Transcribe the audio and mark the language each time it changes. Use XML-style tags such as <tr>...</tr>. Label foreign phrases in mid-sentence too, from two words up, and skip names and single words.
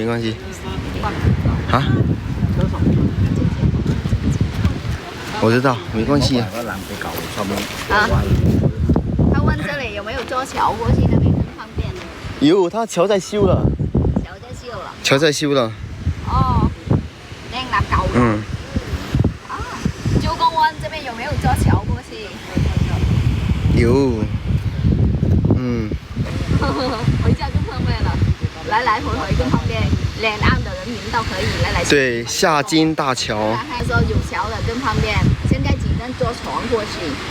<zh>啊？我知道，没关系。他问这里有没有坐桥过去那边更方便？有，他桥在修了。 桥在修了。</zh> <vi>哦，đang làm cầu rồi. Chú con Quân</vi> <zh>这边有没有坐桥过去？有。回家更方便了，来回更方便，两岸的人民都可以来去。对，下金大桥。他说有桥的更方便，现在只能坐船过去。</zh>